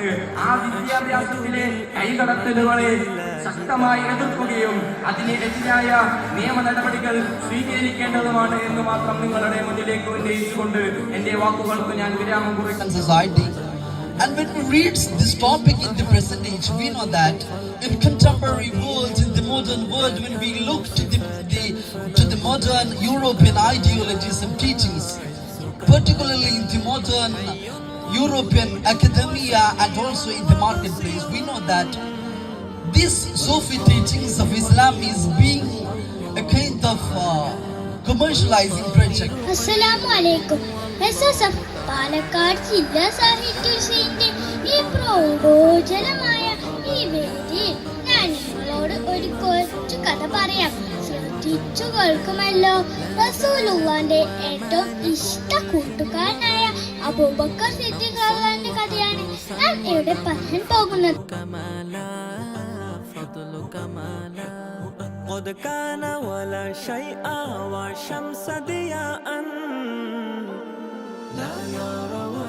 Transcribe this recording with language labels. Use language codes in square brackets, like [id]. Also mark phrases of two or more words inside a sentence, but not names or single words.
[ml] ആ വിദ്യാഭ്യാസത്തിലെ കൈകടത്തലുകളെ ശക്തമായി എതിർക്കുകയും അതിനെതിരായ നിയമ നടപടികൾ സ്വീകരിക്കേണ്ടതുമാണ് എന്ന് മാത്രം നിങ്ങളുടെ മുന്നിലേക്ക് ഉന്നയിച്ചുകൊണ്ട് എന്റെ വാക്കുകൾക്ക് ഞാൻ വിരാമം കുറിക്കുന്നു. [en] And when we read this topic in the present age, we know that in contemporary world, in the modern world, when we look to the modern European ideologies and teachings, particularly in the modern European academia and also in the marketplace, we know that this Sufi teachings of Islam is being a kind of commercializing project. [ar] السلام عليكم. [ml] SSF പാലക്കാട് ജില്ലാ സാഹിത്യത്തിന്റെ ഈ പ്രൗഢോജ്വലമായ ഈ വേദിയിൽ ഞാൻ നിങ്ങളോട് ഒരു കൊച്ചു കഥ പറയാം. ശ്രദ്ധിച്ചു കേൾക്കുമല്ലോ. റസൂലുള്ളാഹിന്റെ ഏറ്റവും ഇഷ്ട കൂട്ടുകാരനായ അബൂബക്കർ സിദ്ദീഖ് റളിയല്ലാഹുവിന്റെ കഥയാണ് ഞാൻ ഇവിടെ പറയാൻ പോകുന്നത്. [ar] قد كان ولا شيء والشمس ضياء لا يرى